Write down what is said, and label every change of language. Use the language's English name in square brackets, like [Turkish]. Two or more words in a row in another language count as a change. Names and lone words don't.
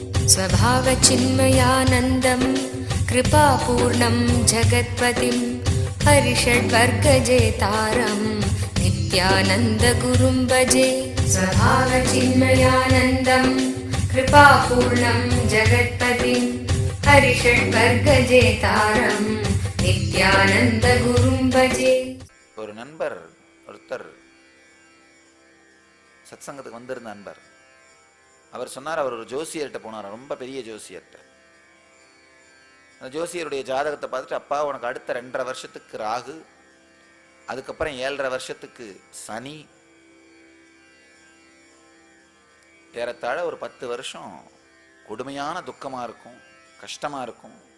[Sanskrit] स्वभावचिन्मयानन्दं कृपापूर्णं जगत्पतिं हरिषड्वर्गजेतारं नित्यानन्दगुरुं भजे। स्वभावचिन्मयानन्दं कृपापूर्णं जगत्पतिं हरिषड्वर्गजेतारं नित्यानन्दगुरुं भजे। [Tamil] ஒரு நண்பர் ஒருத்தர் சத்சங்கத்துக்கு வந்திருந்த நண்பர் அவர் சொன்னார், அவர் ஒரு ஜோசியர்கிட்ட போனார், ரொம்ப பெரிய ஜோசியர்கிட்ட. அந்த ஜோசியருடைய ஜாதகத்தை பார்த்துட்டு, அப்பா உனக்கு அடுத்த 2.5 வருஷத்துக்கு ராகு, அதுக்கப்புறம் 7.5 வருஷத்துக்கு சனி, ஏறத்தாழ ஒரு 10 வருஷம் கொடுமையான துக்கமா இருக்கும், கஷ்டமா இருக்கும்.